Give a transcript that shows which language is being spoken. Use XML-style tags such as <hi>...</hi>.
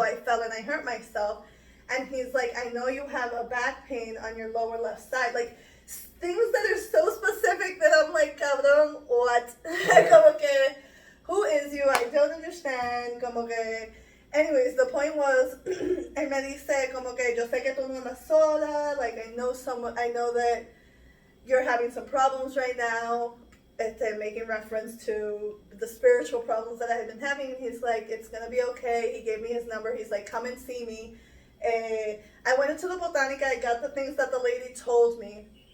<en>I fell and I hurt myself. And he's like, I know you have a back pain on your lower left side. Like, things that are so specific that I'm like, cabrón, what?</en> <es>Como que,</es> <en>who is you? I don't understand.</en> <es>Como que,</es> <en>anyways, the point was,</en> <es>él me dice como que yo sé que tú no andas sola.</es> <en>Like I know that you're having some problems right now. Making reference to the spiritual problems that I had been having. He's like, it's gonna be okay. He gave me his number. He's like, come and see me. I went into the botanica. I got the things that the lady told me.</en>